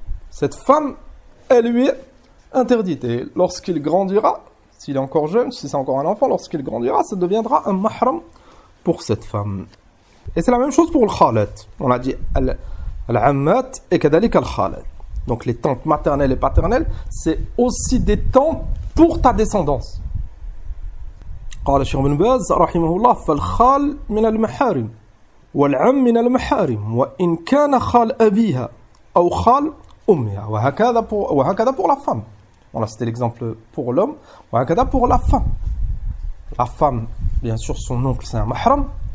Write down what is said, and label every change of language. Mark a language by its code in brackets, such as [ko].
[fr] Cette femme, elle lui est interdite. Et lorsqu'il grandira, s'il est encore jeune, si c'est encore un enfant, lorsqu'il grandira, ça deviendra un mahram pour cette femme. Et c'est la même chose pour le khalat. On a dit al-ammat et kadalik al-khalat. Donc les tantes maternelles et paternelles, c'est aussi des tantes pour ta descendance. [ar] قال الشيخ ابن باز رحمه الله فالخال من المحارم والعم من المحارم وإن كان خال أبيها أو خال أمها وهكذا [fr] pour la femme. Voilà, c'était l'exemple pour l'homme. وهكذا pour la femme. La femme, bien sûr, son oncle c'est un mahram.